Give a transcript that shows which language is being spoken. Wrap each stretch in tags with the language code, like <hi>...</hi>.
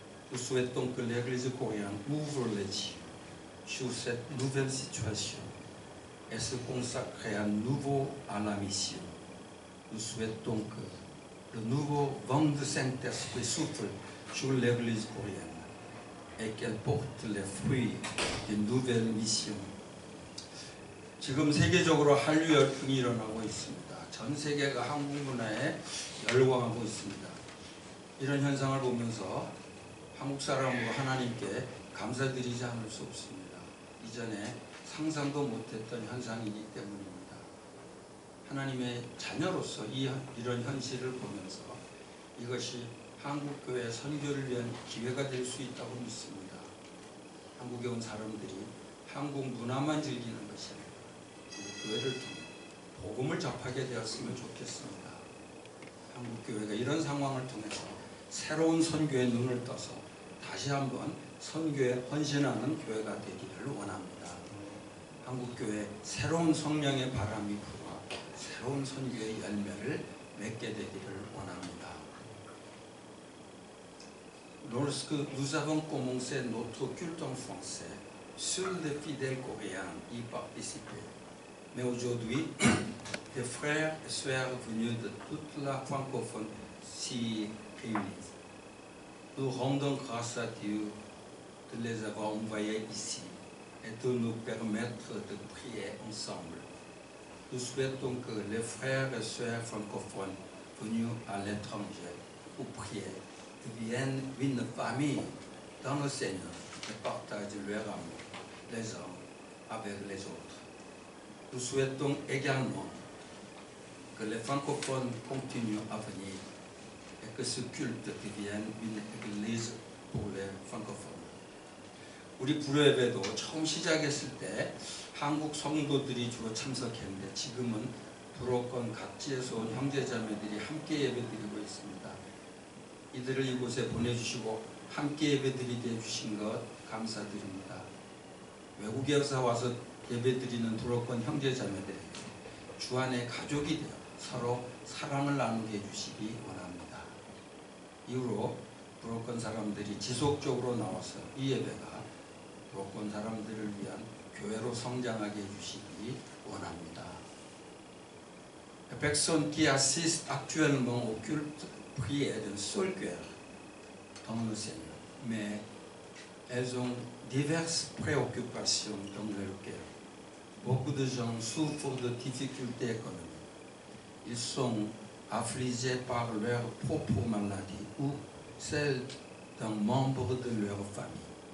<fr>Nous souhaitons que l'Église coréenne ouvre les yeux sur cette nouvelle situation et se consacrer à nouveau à la mission. Nous souhaitons que le nouveau vent de Saint-Esprit souffle sur l'Église coréenne et qu'elle porte les fruits d'une nouvelle mission.</fr> <ko>지금 세계적으로 한류 열풍이 일어나고 있습니다. 전 세계가 한국 문화에 열광하고 있습니다. 이런 현상을 보면서 한국 사람으로 하나님께 감사드리지 않을 수 없습니다. 이전에 상상도 못했던 현상이기 때문입니다. 하나님의 자녀로서 이런 현실을 보면서 이것이 한국교회 선교를 위한 기회가 될 수 있다고 믿습니다. 한국에 온 사람들이 한국 문화만 즐기는 것이 아니라 교회를 통해 복음을 접하게 되었으면 좋겠습니다. 한국교회가 이런 상황을 통해서 새로운 선교의 눈을 떠서 다시 한번 선교에 헌신하는 교회가 되기를 원합니다. 한국교회 새로운 성령의 바람이 불어 새로운 선교의 열매를 맺게 되기를 원합니다.</ko> <fr>Lorsque nous avons commencé notre culte en français, seuls les fidèles coréens y participaient. Mais aujourd'hui, des frères et sœurs venus de toute la francophonie s'y réunissent. Nous rendons grâce à Dieu de les avoir envoyés ici et de nous permettre de prier ensemble. Nous souhaitons que les frères et sœurs francophones venus à l'étranger pour prier deviennent une famille dans le Seigneur et partagent leur amour les uns avec les autres. Nous souhaitons également que les francophones continuent à venir et que ce culte devienne une église pour les francophones.</fr> <ko>우리 불후예배도 처음 시작했을 때 한국 성도들이 주로 참석했는데 지금은 불후권 각지에서 온 형제자매들이 함께 예배드리고 있습니다. 이들을 이곳에 보내주시고 함께 예배드리게 해주신 것 감사드립니다. 외국에서 와서 예배드리는 불후권 형제자매들에게 주 안에 가족이 되어 서로 사랑을 나누게 해주시기 원합니다. 이후로 불후권 사람들이 지속적으로 나와서 이 예배가 불후권 사람들을 위한 교회로 성장하게 해주시기 원합니다.</ko> <fr>Les personnes qui assistent actuellement au culte prient d'un seul cœur dans le Seigneur, mais elles ont diverses préoccupations dans leur cœur. Beaucoup de gens souffrent de difficultés économiques. Ils sont affligés par leur propre maladie ou celle d'un membre de leur famille.</fr>